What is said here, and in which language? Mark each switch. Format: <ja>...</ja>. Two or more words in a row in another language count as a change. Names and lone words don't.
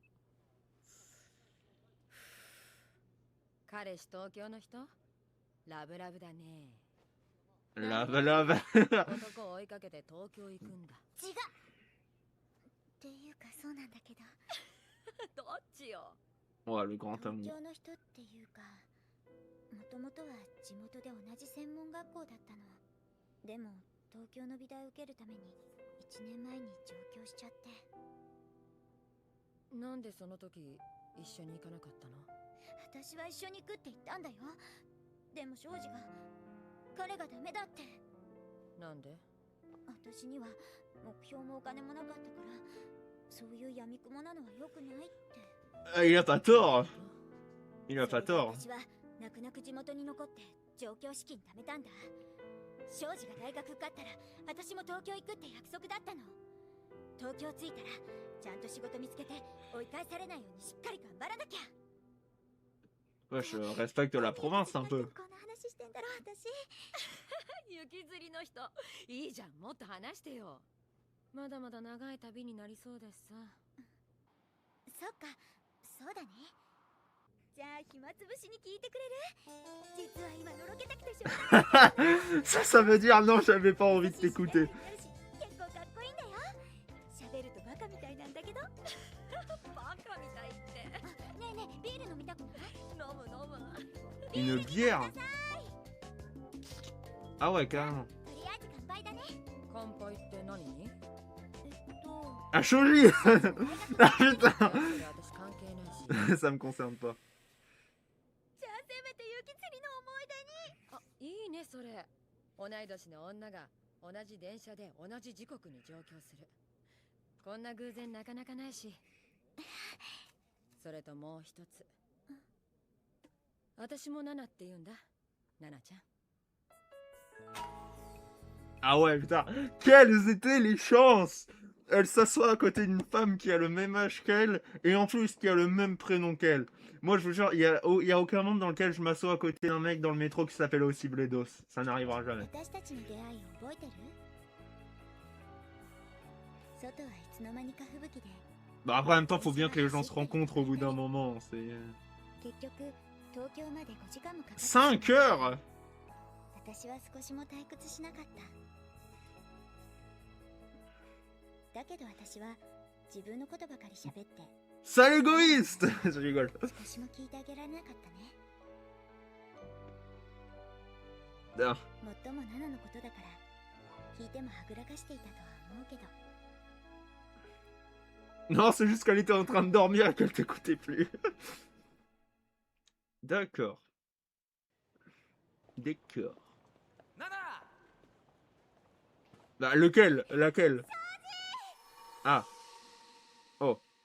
<ja>彼氏東京の人ラブラブだね</ja> <fr>Lave lave.</fr> <ja>男を追いかけて東京行くんだ違う。っていうかそうなんだけど。どっちよ</ja> <fr>Ouais, le grand</fr> <ja>東</ja> <fr>amour.</fr> <ja>京の人っていうか、もともとは地元で同じ専門学校だったの。でも東京の美大を受けるために1年前に上京しちゃって。なんでその時一緒に行かなかったの私は一緒に行くって言ったんだよ。でも庄司が、彼がダメだって。なんで私には目標もお金もなかったから、そういう闇雲なのは良くないって。</ja> <fr>Ah, il a pas tort. Il a pas</fr> <ja>それで</ja> <fr>tort.</fr> <ja>私は泣く泣く地元に残って上京資金貯めたんだ。庄司が大学受かったら私も東京行くって約束だったの。東京着いたらちゃんと仕事見つけて追い返されないようにしっかり頑張らなきゃ。</ja> <fr>Ouais, je respecte la province un peu.</fr> <ja>こんな話してんだろ私。雪吊りの人いいじゃんもっと話してよまだまだ長い旅になりそうですさそっか、そうだね。じゃあ暇つぶしに聞いてくれる？実は今のろけたくてしょうがない。</ja> <fr>Ça veut dire non, j'avais pas envie de t'écouter.</fr> <ja>結構かっこいいんだよ。喋るとバカみたいなんだけど。バカみたいってねえねえ、ビール飲みたくない？飲む飲む</ja> <fr>Une bière. Ah ouais, carrément.</fr> <ja>とりあえず乾杯だね。乾杯って何に</ja> <fr>Ah, Shoji. Ah putain.</fr> <ja>私関係ないし</ja> <fr>Ça me concerne pas.</fr> <ja>じゃあせめて雪釣りの思い出に。あいいねそれ同い年の女が同じ電車で同じ時刻に上京するこんな偶然なかなかないしそれともう一つ私もナナって言うんだナナちゃん</ja> <fr>Ah ouais, putain. Quelles étaient les chances. elle s'assoit à côté d'une femme qui a le même âge qu'elle et en plus qui a le même prénom qu'elle. Moi, je vous jure, il y a aucun monde dans lequel je m'assois à côté d'un mec dans le métro qui s'appelle aussi Bledos. Ça n'arrivera jamais.</fr> <ja>私たちの出会いを覚えてる？外はいつの間にか吹雪で</ja> <fr>Bah après, en même temps, faut bien que les gens se rencontrent au bout d'un moment. C'est</fr> <ja>結局東京まで5時間もかかって</ja> <fr>5 heures.</fr> <ja>私は少しも退屈しなかった。だけど私は自分のことばかり喋って</ja> <fr>Sale égoïste. Je rigole.</fr> <ja>少しも聞いてあげられなかったね。 Ah. もっともナナのことだから聞いてもはぐらかしていたとは思うけど</ja> <fr>Non, c'est juste qu'elle était en train de dormir et qu'elle t'écoutait plus. D'accord. D'accord. Bah, lequel? Laquelle? Ah. Oh.</fr>